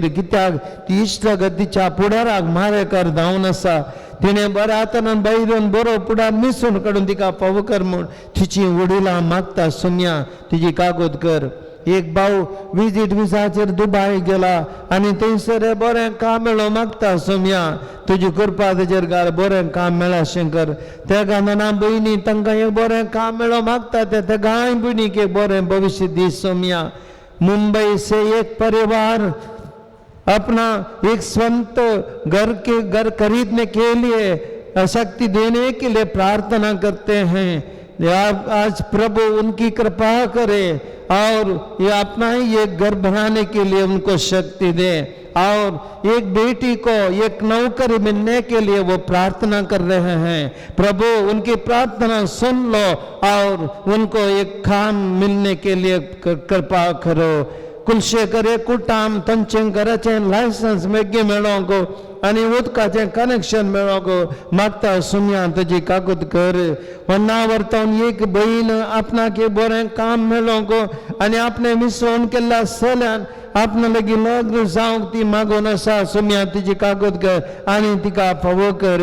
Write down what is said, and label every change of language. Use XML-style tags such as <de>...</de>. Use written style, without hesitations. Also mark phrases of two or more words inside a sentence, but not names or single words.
<kok>कित्याक ती इश्टगतीच्या फुडाराक मारेकार धांवन आसा तिणें बऱ्या तरान भायर येवन बरो फुडार मिसून काडून तिका फावो कर म्हूण तिची वडिलां मागता सोम्या तिजी कागोद कर एक भाव विजीट विसाचेर दुबाय गेला आनी थंयसर बरें काम मेळो मागता सोम्या तुजी कृपा तेजेर घाल बरें काम मेळा शंकर त्या गांवांना भयणी तांकां एक बरें काम मेळो मागता त्या गाय भयणीक एक बरें भविश्य दी सोम्या</kok> <hi>मुंबई से एक परिवार अपना एक स्वंत घर खरीदने के लिए शक्ति देने के लिए प्रार्थना करते हैं आज प्रभु उनकी कृपा करे और ये अपना ही एक घर बनाने के लिए उनको शक्ति दे और एक बेटी को एक नौकरी मिलने के लिए वो प्रार्थना कर रहे हैं प्रभु उनकी प्रार्थना सुन लो और उनको एक काम मिलने के लिए कृपा करो कुलशेकर</hi> <kok>कुटाम तंचे घराचे लायसन्स मेगी मेळोंक आनी उदकाचें कनेक्शन मेळोंक मागता सोम्या ताजी कागद कर वन्ना व्हरतावन एक भयण आपणाक एक बरें काम मेळोंक आनी आपणें मिसळून केल्ल्या चल्यान आपणा लागीं लग्न जावंक ती मागून आसा सोम्या तिजी कागद कर आनी तिका फावो कर</kok>